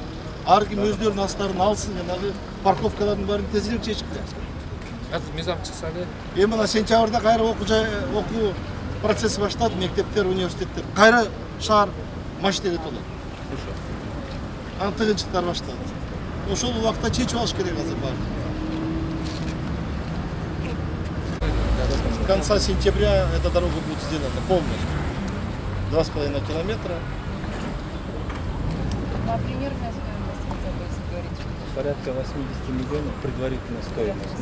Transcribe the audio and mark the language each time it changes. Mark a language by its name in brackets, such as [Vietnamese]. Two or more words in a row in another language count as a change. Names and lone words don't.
[Kyrgyz] Ар ким өздөрүнүн астарын алсын, жанагы парковкалардын баарын тезирээк чечкиле. Азыр мыйзам чыкса эле. Мына сентябрда кайра окуу процесси башталат, мектептер, университеттер. Кайра шаар маштеге толот. Анан тыгынчыктар башталат. Ошол убакта чечип алыш керек азыр баарын. [Russian] С конца сентября эта дорога будет сделана полностью. 2,5 километра. А примерная стоимость, хотя бы, если говорить? Порядка 80 миллионов предварительная стоимость.